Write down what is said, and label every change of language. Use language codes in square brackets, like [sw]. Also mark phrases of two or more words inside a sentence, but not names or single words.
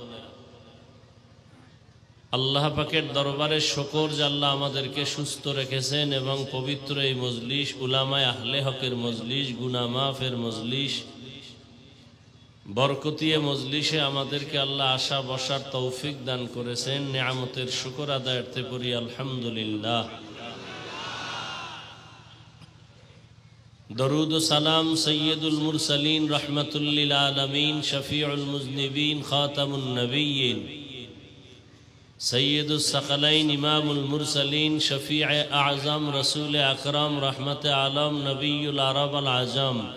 [bn] আল্লাহ পাকের দরবারে শুকর যে আল্লাহ আমাদেরকে সুস্থ রেখেছেন এবং পবিত্র এই মজলিস উলামায়ে আহলে হকের মজলিস গুনাহ মাফের মজলিস বরকতিয়ে মজলিসে আমাদেরকে আল্লাহ আসা বসার তৌফিক দান করেছেন নিয়ামতের শুকর আদায়ার্থে পড়ি আলহামদুলিল্লাহ [ur] درود و سلام سید المرسلین رحمت للعالمین شفیع المذنبین خاتم النبیین سید الثقلین امام المرسلین شفیع اعظم رسول اکرم رحمت عالم نبی العرب العجم